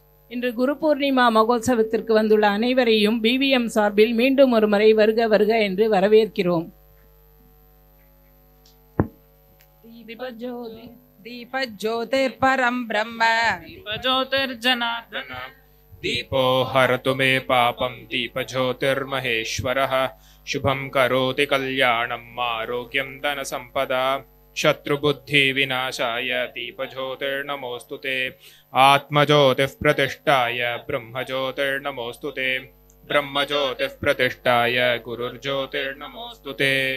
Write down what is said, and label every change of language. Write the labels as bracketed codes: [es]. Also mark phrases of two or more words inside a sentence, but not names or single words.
[ta] இன்று குரு பூர்ணிமா மகோத்சவத்திற்கு வந்துள்ள அனைவரையும் BVM சார்பில் மீண்டும் ஒரு முறை வருக வருக என்று வரவேற்கிறோம். [sa] दीपज्योतिर्परं ब्रह्म दीपज्योतिर्जनार्दन दीपो हरतु मे पापं दीपज्योतिर्महेश्वरः शुभं करोति कल्याणम् आरोग्यं धनसम्पदा शत्रुबुद्धिविनाशाय दीपज्योतिर्नमोऽस्तु ते आत्मज्योतिः प्रतिष्ठाय ब्रह्मज्योतिर्नमोऽस्तु ते ब्रह्मज्योतिः प्रतिष्ठाय गुरुर्ज्योतिर्नमोऽस्तु ते।